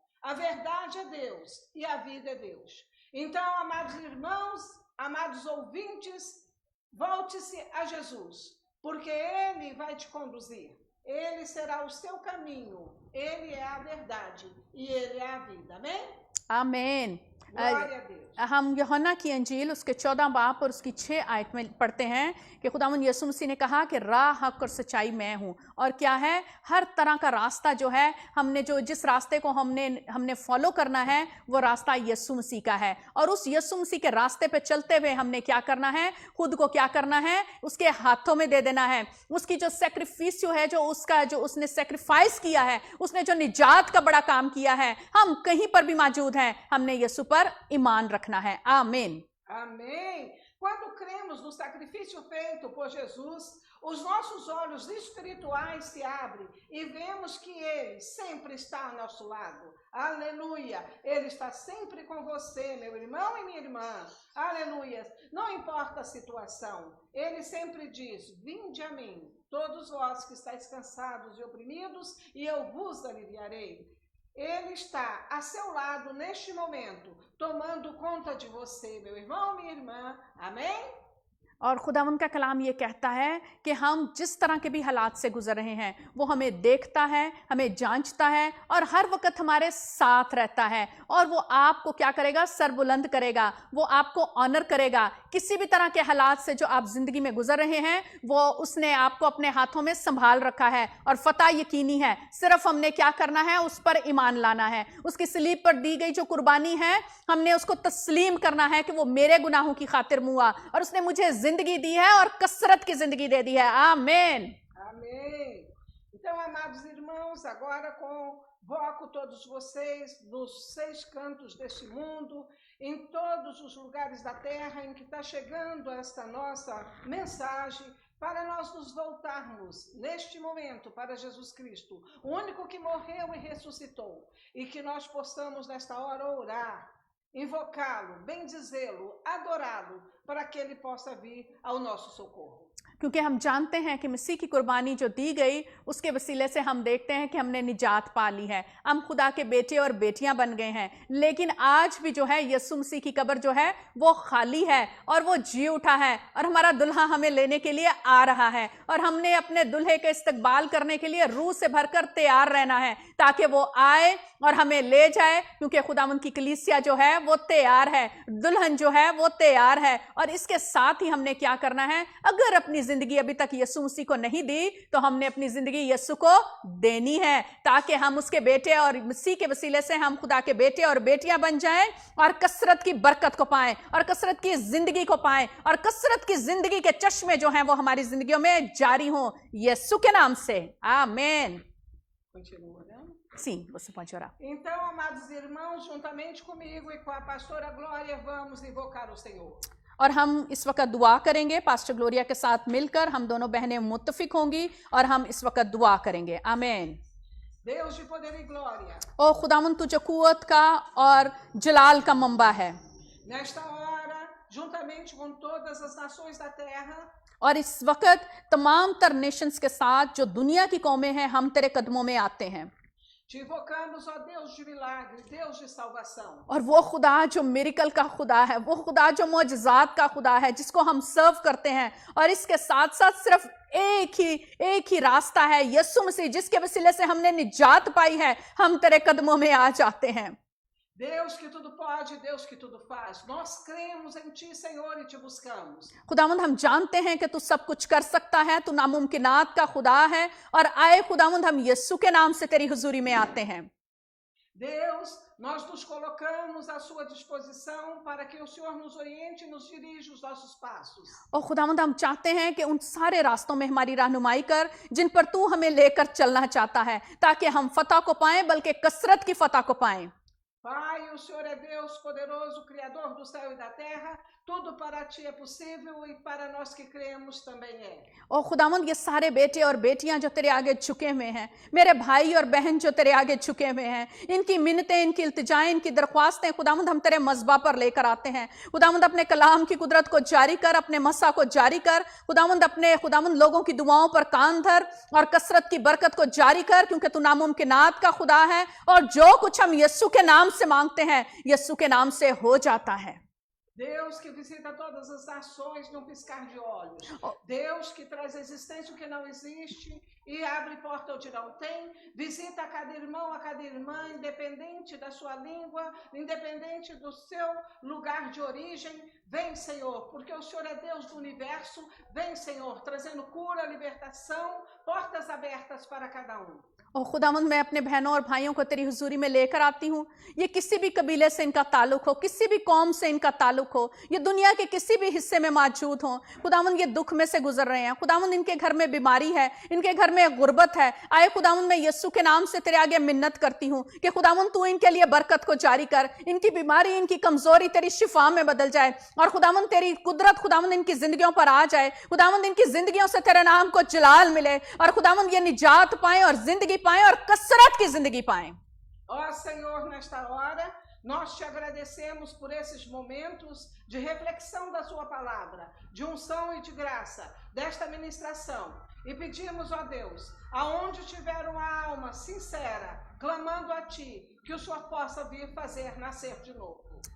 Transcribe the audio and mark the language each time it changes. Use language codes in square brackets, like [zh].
[pt] A verdade é Deus e a vida é Deus. Então, amados irmãos, amados ouvintes, volte-se a Jesus, porque Ele vai te conduzir. Ele será o seu caminho. Ele é a verdade e Ele é a vida. Amém? [hi] आमीन। [pt] Glória a Deus. [hi] हम यूहन्ना की अंजील उसके 14 बाब और उसकी 6 आयत में पढ़ते हैं कि खुदावंद यीशु मसीह ने कहा कि राह, हक और सच्चाई मैं हूँ। और क्या है, हर तरह का रास्ता जो है, हमने जिस रास्ते को हमने फॉलो करना है वो रास्ता यीशु मसीह का है। और उस यीशु मसीह के रास्ते पे चलते हुए हमने क्या करना है, खुद को क्या करना है, उसके हाथों में दे देना है। उसकी जो सैक्रिफिस है, जो उसने सैक्रिफाइस किया है, उसने जो निजात का बड़ा काम किया है, हम कहीं पर भी मौजूद हैं, हमने यीशु पर ईमान रखना है। आमीन। [pt] Amém. Quando cremos no sacrifício feito por Jesus, os nossos olhos espirituais se abrem e vemos que Ele sempre está ao nosso lado. Aleluia! Ele está sempre com você, meu irmão e minha irmã. Aleluia! Não importa a situação, Ele sempre diz: vinde a mim, todos vós que estáis cansados e oprimidos, e eu vos aliviarei. Ele está a seu lado neste momento, tomando conta de você, meu irmão, minha irmã. Amém? [hi] और खुदावंद का कलाम ये कहता है कि हम जिस तरह के भी हालात से गुजर रहे हैं, वो हमें देखता है, हमें जांचता है और हर वक्त हमारे साथ रहता है। और वो आपको क्या करेगा, सर बुलंद करेगा, वो आपको ऑनर करेगा। किसी भी तरह के हालात से जो आप जिंदगी में गुजर रहे हैं, वो उसने आपको अपने हाथों में संभाल रखा है और फतह यकीनी है। सिर्फ हमने क्या करना है, उस पर ईमान लाना है। उसकी सलीब पर दी गई जो कुर्बानी है, हमने उसको तस्लीम करना है कि वो मेरे गुनाहों की खातिर मुआ और उसने मुझे जिंदगी दी है और कसरत की जिंदगी दे दी है। आमीन। [pt] Amém. Então, amados irmãos, agora convoco todos vocês nos 6 cantos deste mundo, em todos os lugares da terra em que está chegando esta nossa mensagem, para nós nos voltarmos neste momento para Jesus Cristo, o único que morreu e ressuscitou, e que nós possamos nesta hora orar, invocá-lo, bendizê-lo, adorá-lo, para que ele possa vir ao nosso socorro. [hi] क्योंकि हम जानते हैं कि मसीह की कुर्बानी जो दी गई, उसके वसीले से हम देखते हैं कि हमने निजात पा ली है, हम खुदा के बेटे और बेटियां बन गए हैं। लेकिन आज भी जो है, यीशु मसीह की कब्र जो है वो खाली है और वो जी उठा है और हमारा दुल्हा हमें लेने के लिए आ रहा है। और हमने अपने दुल्हे के इस्तकबाल करने के लिए रूह से भरकर तैयार रहना है, ताकि वो आए और हमें ले जाए। क्योंकि खुदावंद की कलीसिया जो है वो तैयार है, दुल्हन जो है वो तैयार है। और इसके साथ ही हमने क्या करना है, अगर अपनी जिंदगी अभी तक यीशु मसीह को नहीं दी, तो हमने अपनी जिंदगी यीशु को देनी है, ताकि हम उसके बेटे और मसीह के वसीले से हम खुदा के बेटे और बेटियां बन जाएं और कसरत की बरकत को पाएं और कसरत की जिंदगी को पाएं और कसरत की जिंदगी के चश्मे जो हैं वो हमारी जिंदगियों में जारी हों, यीशु के नाम से। आमीन। [pt] Continua, né? Sim, você pode orar. Então, amados irmãos, juntamente comigo e com a pastora Glória, vamos invocar o Senhor. [hi] और हम इस वक्त दुआ करेंगे, पास्टर ग्लोरिया के साथ मिलकर हम दोनों बहनें मुत्तफिक होंगी और हम इस वक्त दुआ करेंगे। आमीन। [pt] Deus de poder e glória, [hi] ओ खुदावंद, तू जो कुव्वत का और जलाल का मंबा है, [pt] nesta hora, juntamente com todas as nações da terra, [hi] और इस वक्त तमाम तर नेशंस के साथ जो दुनिया की कौमें हैं, हम तेरे कदमों में आते हैं। [pt] te invocamos, ó Deus de milagre, Deus de salvação. [hi] और वो खुदा जो मिरेकल का खुदा है, वो खुदा जो मौजज़ात का खुदा है, जिसको हम सर्व करते हैं। और इसके साथ साथ सिर्फ एक ही रास्ता है, यीशु मसीह, जिसके वसीले से हमने निजात पाई है। हम तेरे कदमों में आ जाते हैं। [pt] Deus que tudo pode, Deus que tudo faz. Nós cremos em Ti, Senhor, e Te buscamos. [hi] खुदावंद, हम जानते हैं कि तू सब कुछ कर सकता है, तू नामुमकिनात का खुदा है। और आए खुदावंद, हम यीशु के नाम से तेरी हुजूरी में आते हैं। [pt] Deus, nós nos colocamos à Sua disposição para que o Senhor nos oriente e nos dirija os nossos passos. [hi] और खुदावंद, हम चाहते हैं कि उन सारे रास्तों में हमारी रहनुमाई कर जिन पर तू हमें लेकर चलना चाहता है, ताकि हम फतह को पाएं, बल्कि कसरत की फतह को पाएं। [pt] Pai, o Senhor é Deus poderoso, Criador do céu e da terra. Tudo para ti é possível e para nós que cremos também é. [hi] और खुदावंद ये सारे बेटे और बेटियां जो तेरे आगे झुके हुए हैं, मेरे भाई और बहन जो तेरे आगे झुके हुए हैं, इनकी मिन्नतें, इनकी इल्तिजाएं, इनकी दरख्वास्तें खुदावंद हम तेरे मज़बा पर लेकर आते हैं। खुदावंद अपने कलाम की कुदरत को जारी कर, अपने मसा को जारी कर। खुदावंद लोगों की दुआओं पर कान धर और कसरत की बरकत को जारी कर, क्योंकि तू नामुमकिनात का खुदा है और जो कुछ हम यीशु के नाम से मांगते हैं यीशु के नाम से हो जाता है। [pt] Deus que visita todas as nações num piscar de olhos. Deus que traz à existência o que não existe e abre porta onde não tem. Visita a cada irmão, a cada irmã, independente da sua língua, independente do seu lugar de origem. Vem, Senhor, porque o Senhor é Deus do universo. Vem, Senhor, trazendo cura, libertação, portas abertas para cada um. [hi] और खुदावंद मैं अपने बहनों और भाइयों को तेरी हुजूरी में लेकर आती हूँ। ये किसी भी कबीले से इनका ताल्लुक हो, किसी भी कौम से इनका ताल्लुक हो, ये दुनिया के किसी भी हिस्से में मौजूद हो, खुदावंद ये दुख में से गुजर रहे हैं। खुदावंद इनके घर में बीमारी है, इनके घर में गुर्बत है। आए खुदावंद मैं यीशु के नाम से तेरे आगे मिन्नत करती हूँ कि खुदावंद तू इनके लिए बरकत को जारी कर, इनकी बीमारी, इनकी कमजोरी तेरी शिफा में बदल जाए और खुदावंद तेरी कुदरत खुदावंद इनकी जिंदगियों पर आ जाए। खुदावंद इनकी जिंदगियों से तेरे नाम को जलाल मिले और खुदावंद ये निजात पाए और जिंदगी पाए और कसरत की जिंदगी पाए। [pt] Ó Senhor, nesta hora, nós te agradecemos por esses momentos de reflexão da sua palavra, de unção e de graça, desta ministração. E pedimos, ó Deus, aonde tiver uma alma sincera, clamando a ti, que o Senhor possa vir fazer nascer de novo.